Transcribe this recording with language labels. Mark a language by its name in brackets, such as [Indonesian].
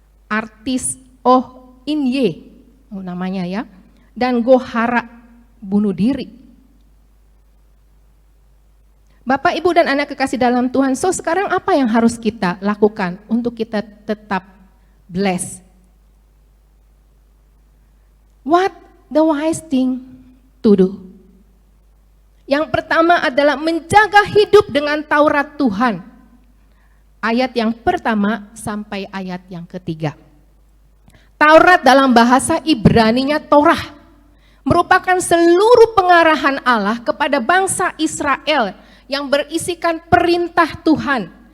[Indonesian] Artis Oh In Ye, namanya ya, dan Go Hara bunuh diri. Bapak, Ibu, dan anak kekasih dalam Tuhan, so sekarang apa yang harus kita lakukan untuk kita tetap blessed? [English] What the wise thing to do? [Indonesian] Yang pertama adalah menjaga hidup dengan Taurat Tuhan. Ayat yang pertama sampai ayat yang ketiga. Taurat dalam bahasa Ibraninya Torah merupakan seluruh pengarahan Allah kepada bangsa Israel yang berisikan perintah Tuhan.